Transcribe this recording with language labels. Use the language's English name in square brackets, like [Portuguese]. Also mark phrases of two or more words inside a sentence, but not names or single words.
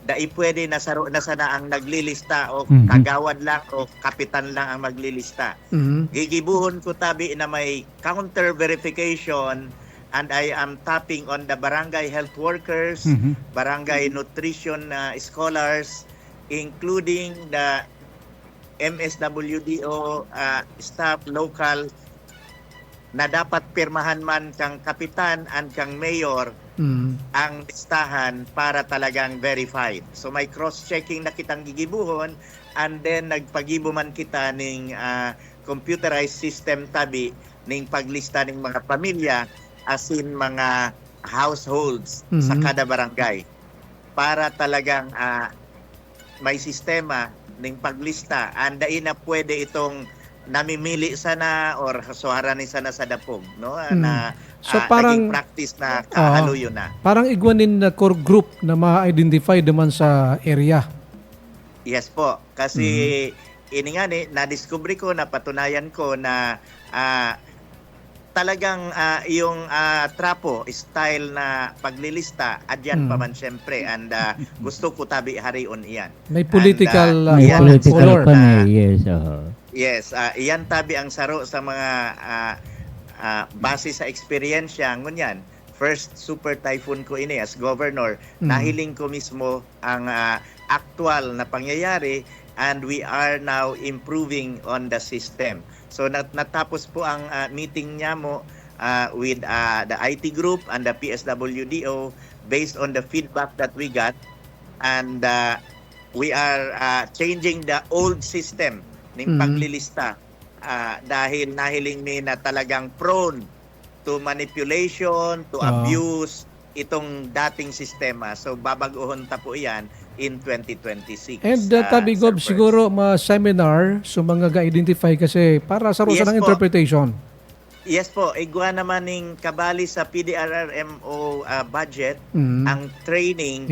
[Bikol] dai pwede nasaro na sana ang naglilista o Mhm. [Filipino] kagawad lang o kapitan lang ang maglilista. Mhm. [Bikol] Gigibuhon ko tabi na may counter verification, [English] and I am tapping on the barangay health workers, Mhm. barangay nutrition scholars, including the MSWDO staff local, [Bikol] na dapat pirmahan man kang kapitan and kang mayor Mhm. ang listahan para talagang verified. So may cross-checking na kitang gigibuhon, [English] and then [Bikol] nagpagibo man kita ning [English] computerized system [Bikol] tabi ning paglista ning mga pamilya [English] as in [Bikol] mga households sa Mhm. kada barangay para talagang may sistema ning paglista, and na pwede itong namimili sana or hasuara ni sana sa dapog, no? Na [Filipino] So naging parang [Bikol] practice na kahaluyo na. parang igwanin na core group na ma-identify naman sa area. Yes po, kasi ini nga ni na-discover ko, napatunayan ko na talagang yung trapo style na paglilista adyan pa man syempre, and gusto ko tabi harion iyan. May political May iyan ang political color. pa na, yes. Oo. Yes, iyan tabi ang saro sa mga base sa eksperyensya ngunyan. [English] First super typhoon [Bikol] ko ini [English] as governor, [Bikol] nahiling ko mismo ang actual na pangyayari, [English] and we are now improving on the system. So [Filipino] natapos po ang meeting niya mo [English] with the IT group and the PSWDO based on the feedback that we got, and we are changing the old system [Bikol] ng paglilista dahil nahiling ni na talagang [English] prone to manipulation, to abuse [Filipino] itong dating sistema. [Bikol] So babaguhon ta po iyan in 2026. And tabi Gob, siguro ma-seminar so mga ga-identify kasi para sa Yes ng po. interpretation. Yes po, igwa naman ning kabali sa PDRRMO budget ang training